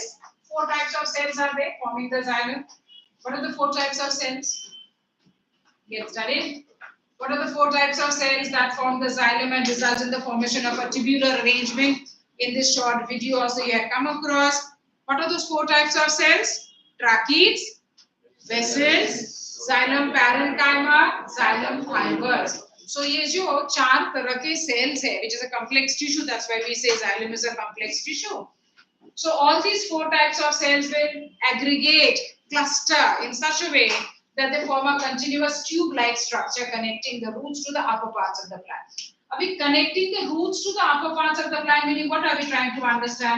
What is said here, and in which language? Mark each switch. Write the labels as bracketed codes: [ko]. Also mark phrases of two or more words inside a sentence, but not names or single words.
[en] 4 types of cells are there forming the xylem. What are the 4 types of cells? Get studied. What are the 4 types of cells that form the xylem and result in the formation of a tubular arrangement? In this short video also you have come across. What are those 4 types of cells? Tracheids, vessels, xylem parenchyma, xylem fibers. [hi] So ये जो 4 तरह के cells है, [en] which is a complex tissue. That's why we say xylem is a complex tissue. So all these 4 types of cells will aggregate, cluster in such a way that they form a continuous tube-like structure connecting the roots to the upper parts of the plant. Are we connecting the roots to the upper parts of the plant? Meaning, what are we trying to understand?